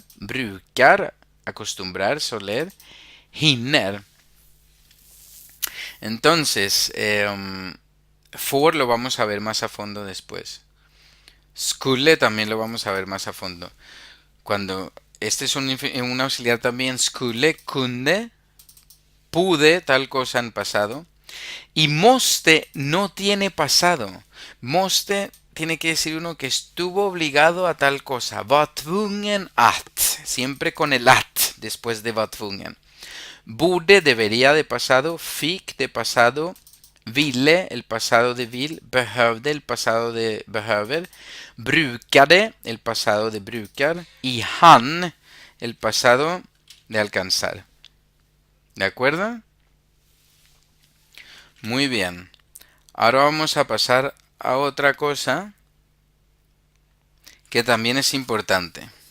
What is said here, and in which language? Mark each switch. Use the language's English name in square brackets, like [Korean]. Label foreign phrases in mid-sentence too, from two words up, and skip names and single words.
[Spanish] Brukar, acostumbrar, soler. Hinner. Entonces, for lo vamos a ver más a fondo después. Skulle también lo vamos a ver más a fondo. Cuando este es un auxiliar también, [Swedish] skulle, kunde, [Spanish] pude, tal cosa en pasado. Y moste no tiene pasado. Moste tiene que decir uno que estuvo obligado a tal cosa. [Swedish] Var tvungen att. [Spanish] Siempre con el at después de [Swedish] var tvungen. [Spanish] Borde, debería de pasado. Fick, de pasado. Ville, el pasado de vill. Behövde, el pasado de behöver. Brukade, el pasado de brukar. Y han, el pasado de alcanzar. ¿De acuerdo? Muy bien. Ahora vamos a pasar a otra cosa que también es importante.